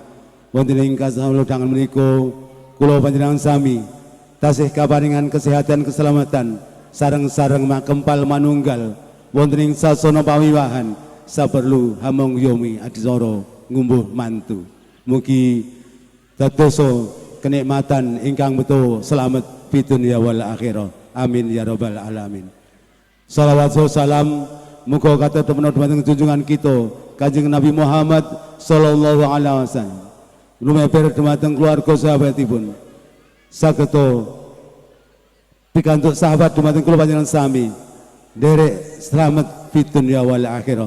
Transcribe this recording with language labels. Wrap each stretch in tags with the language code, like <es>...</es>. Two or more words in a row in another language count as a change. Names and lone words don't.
<jv>Wonten ing kasaludangan menika kula panjenengan sami tasih kaparingan kesehatan keselamatan sareng-sareng makempal manunggal wonten ing sasana pawiwahan saperlu hamong yomi adisara ngumbuh mantu. Mugi dadosa kenikmatan ingkang betul selamat</jv> <ar>في الدنيا والآخرة. آمين يا رب العالمين.</ar> <jv>Salawat salam muga katetep dumateng junjungan kita Kanjeng Nabi Muhammad</jv> <ar>صلى الله عليه وسلم.</ar> <jv>Lumeber dumateng keluarga sahabatipun. Sageta pikantuk sahabat dumateng kula panjenengan sami.</jv> <ar>Derek selamat في الدنيا والآخرة.</ar>